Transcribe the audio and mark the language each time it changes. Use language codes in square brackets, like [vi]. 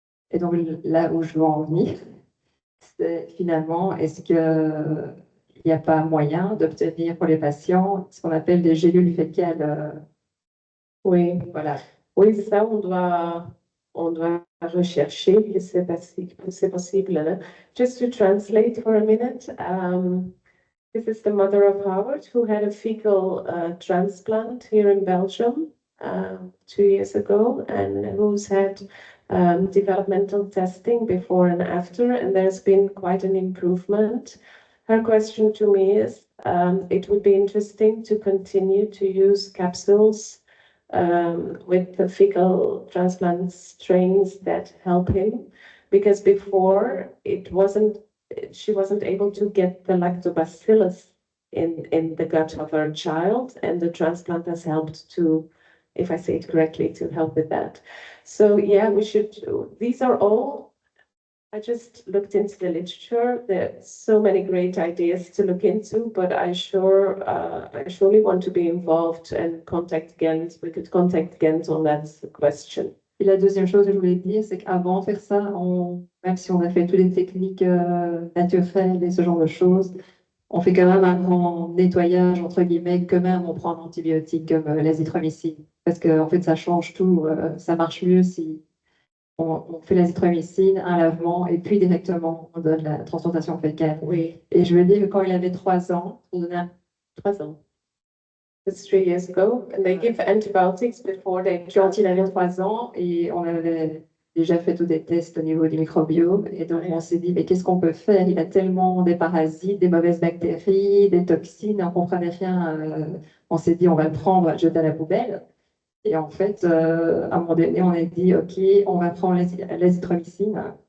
[fr] Et donc là où je veux en venir, c'est finalement, est-ce qu'il n'y a pas moyen d'obtenir pour les patients ce qu'on appelle des gélules fécales? Oui, Voilà. oui, ça, on doit rechercher, c'est possible. Hein? [en] Just to translate for a minute, this is the mother of Howard who had a fecal transplant here in Belgium 2 years ago, and who's had developmental testing before and after, and there's been quite an improvement. Her question to me is, it would be interesting to continue to use capsules with the fecal transplant strains that help him, because before she wasn't able to get the lactobacillus in the gut of her child, and the transplant has helped to, if I say it correctly, to help with that. So yeah, these are all, I just looked into the literature. There's so many great ideas to look into, but I surely want to be involved and we could contact Ghent on that question. [fr] Et la deuxième chose que je voulais dire, c'est qu'avant de faire ça, même si on a fait toutes les techniques naturelles et ce genre de choses, on fait quand même un grand nettoyage, entre guillemets, quand même on prend un antibiotique comme l'azithromycine. Parce qu'en fait, ça change tout. Ça marche mieux si on fait l'azithromycine, un lavement, et puis directement, on donne la transplantation fécale. Oui. Et je veux dire que quand il avait 3 ans, on donnait 3 ans. [en] That's 3 years ago, and they give antibiotics before they. [fr] Quand il avait 3 ans, et on avait déjà fait tous des tests au niveau du microbiome, et donc on s'est dit, mais qu'est-ce qu'on peut faire? Il a tellement des parasites, des mauvaises bactéries, des toxines, on ne comprenait rien. On s'est dit, on va le prendre, on va le jeter à la poubelle. Et en fait, à un moment donné, on a dit, OK, on va prendre l'azithromycine.